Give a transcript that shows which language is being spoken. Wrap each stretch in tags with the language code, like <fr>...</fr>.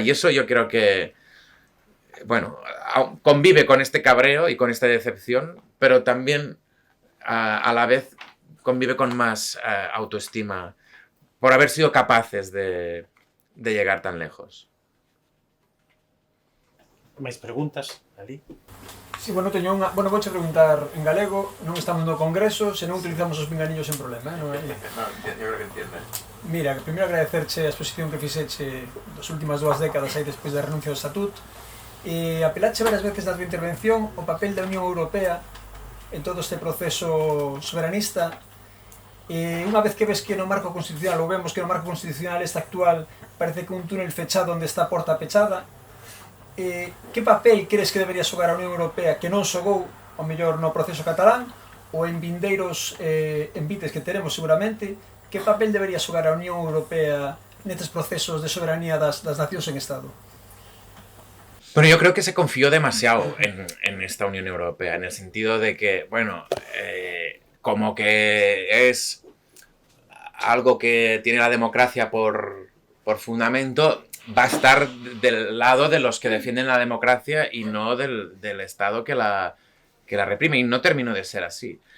<es>Y eso yo creo que, bueno, convive con este cabreo y con esta decepción, pero también a la vez convive con más autoestima por haber sido capaces de llegar tan lejos.</es> <gl>¿Máis preguntas, Ali? Sí, bueno, vouche preguntar en galego, non estamos no Congreso, se non utilizamos os pinganiños sen problema, non é?</gl> <es>No, yo creo que entiendes.</es> <gl>Mira, primeiro agradecerche a exposición que fixeche das últimas 2 décadas aí despois da renuncia ao Estatut, e apelache varias veces na tua intervención o papel da Unión Europea en todo este proceso soberanista, unha vez que ves que no marco constitucional, ou vemos que no marco constitucional este actual parece que un túnel fechado onde está a porta pechada, que papel crees que debería xogar a Unión Europea que non xogou, ao mellor no proceso catalán, ou en vindeiros envites que teremos seguramente, que papel debería xogar a Unión Europea nestes procesos de soberanía das nacións en Estado?</gl> <es>Bueno, yo creo que se confió demasiado en esta Unión Europea, en el sentido de que, bueno, como que es algo que tiene la democracia por fundamento, va a estar del lado de los que defienden la democracia y no del Estado que la reprime, y no terminó de ser así.</es>